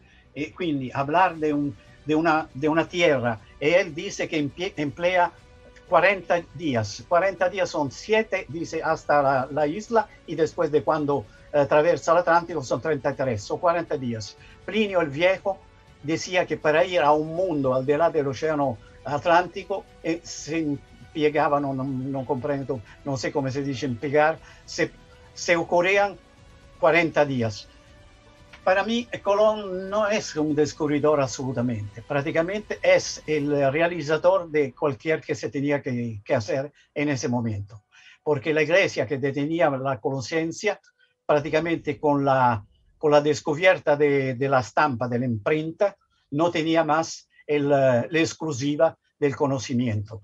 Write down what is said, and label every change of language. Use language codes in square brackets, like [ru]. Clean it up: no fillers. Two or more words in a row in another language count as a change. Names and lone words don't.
[es] Quindi hablar de una tierra, él dice que emplea 40 días. 40 días son 7, dice, hasta la isla, y después de cuando attraversa el Atlántico son 33, son 40 días. Plinio el Viejo decía que para ir a un mundo al delà del océano Atlántico se [it] impiegava, non comprendo, non sé come si dice impiegar, [es] se ocurrían 40 días. Para mí, Colón no es un descubridor absolutamente. Prácticamente es el realizador de cualquier que se tenía que hacer en ese momento. Porque la iglesia que detenía la conciencia, prácticamente con la descubierta de la estampa, de la imprenta, no tenía más la exclusiva del conocimiento.